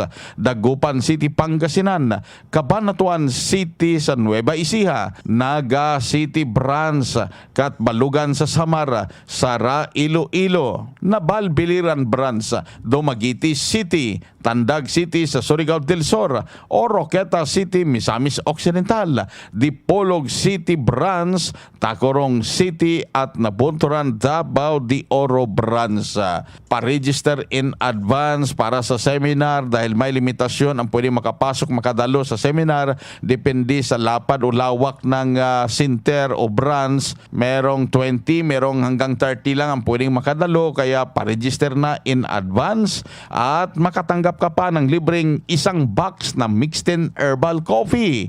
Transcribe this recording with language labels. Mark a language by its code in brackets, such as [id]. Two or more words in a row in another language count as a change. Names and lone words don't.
[tl] Dagupan City, Pangasinan, Cabanatuan City sa Nueva Ecija, Naga City branch, Katbalugan sa Samar, Sara, Iloilo, Nabalbiliran branch, Dumaguete City, Tandag City sa Surigao del Sur, Oroqueta City, Misamis Occidental, Dipolog City branch, Tacorong City at Nabunturan, Davao de Oro branch. Pa-register [en] in advance [tl] para sa seminar dahil may limitasyon ang pwede makapasok, makadalo sa seminar. Depende sa lapad o lawak ng center o branch, merong 20, merong hanggang 30 lang ang pwedeng makadalo, kaya pa-register na [en] in advance [tl] at makatanggap ka pa ng libreng isang box na [en] mixed in herbal coffee.